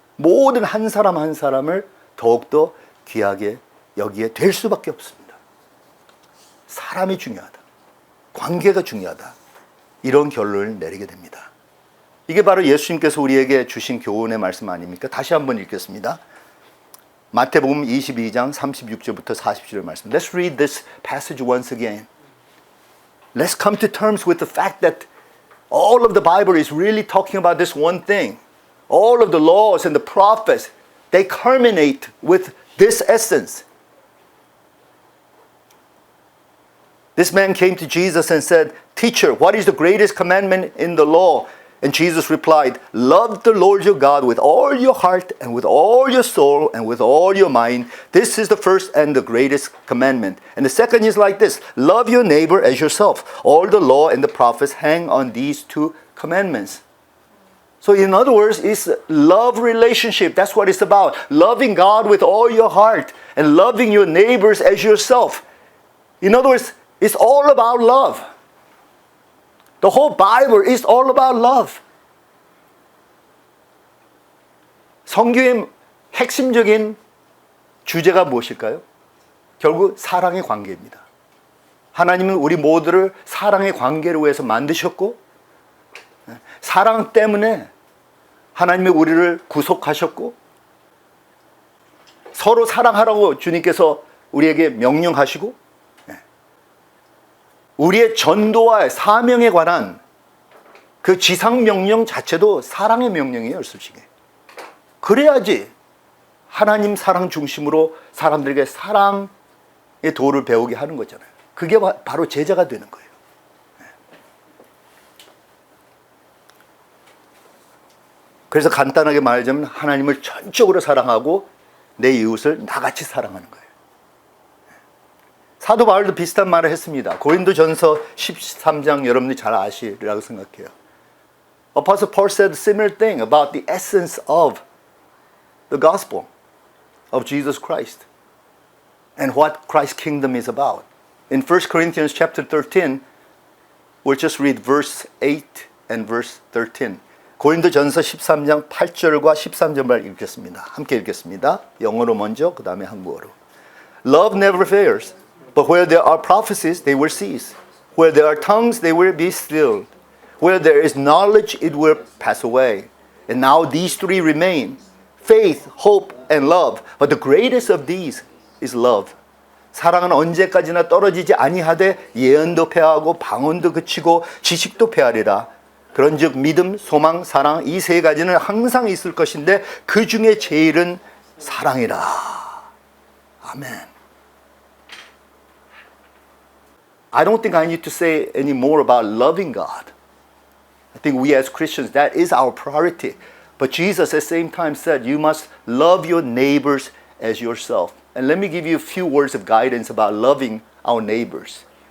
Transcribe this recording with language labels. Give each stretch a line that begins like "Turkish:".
Korean: 모든 한 사람 한 사람을 더욱더 귀하게 여기에 될 수밖에 없습니다. 사람이 중요하다. 관계가 중요하다. 이런 결론을 내리게 됩니다. 이게 바로 예수님께서 우리에게 주신 교훈의 말씀 아닙니까? 다시 한번 읽겠습니다. 마태복음 22장 36절부터 40절 말씀.
English: Let's read this passage once again. Let's come to terms with the fact that all of the Bible is really talking about this one thing. All of the laws and the prophets, they culminate with this essence. This man came to Jesus and said, Teacher, what is the greatest commandment in the law? And Jesus replied, Love the Lord your God with all your heart and with all your soul and with all your mind. This is the first and the greatest commandment. And the second is like this, love your neighbor as yourself. All the law and the prophets hang on these two commandments. So in other words, it's love relationship. That's what it's about. Loving God with all your heart and loving your neighbors as yourself. In other words, it's all about love. The whole Bible is all about love.
Korean: 성경의 핵심적인 주제가 무엇일까요? 결국 사랑의 관계입니다. 하나님은 우리 모두를 사랑의 관계로 해서 만드셨고 사랑 때문에 하나님이 우리를 구속하셨고 서로 사랑하라고 주님께서 우리에게 명령하시고 우리의 전도와 사명에 관한 그 지상명령 자체도 사랑의 명령이에요, 솔직히. 그래야지 하나님 사랑 중심으로 사람들에게 사랑의 도를 배우게 하는 거잖아요. 그게 바로 제자가 되는 거예요. 그래서 간단하게 말하자면 하나님을 전적으로 사랑하고 내 이웃을 나같이 사랑하는 거예요. 사도 바울도 비슷한 말을 했습니다. 고린도전서 13장 여러분들이 잘 아시리라고 생각해요.
English: Apostle Paul said a similar thing about the essence of the gospel of Jesus Christ and what Christ's kingdom is about. In 1 Corinthians chapter 13, we'll just read verse 8 and verse 13.
Korean: 고린도전서 13장 8절과 13절만 읽겠습니다. 함께 읽겠습니다. 영어로 먼저, 그 다음에 한국어로.
English: Love never fails. But where there are prophecies, they will cease. Where there are tongues, they will be stilled. Where there is knowledge, it will pass away. And now these three remain, faith, hope, and love. But the greatest of these is love.
Korean: 사랑은 언제까지나 떨어지지 아니하되 예언도 패하고 방언도 그치고 지식도 패하리라. 그런즉 믿음, 소망, 사랑 이 세 가지는 항상 있을 것인데 그 중에 제일은 사랑이라. 아멘.
English: I don't think I need to say any more about loving God. I think we as Christians, that is our priority. But Jesus at the same time said, you must love your neighbors as yourself. And let me give you a few words of guidance about loving our neighbors.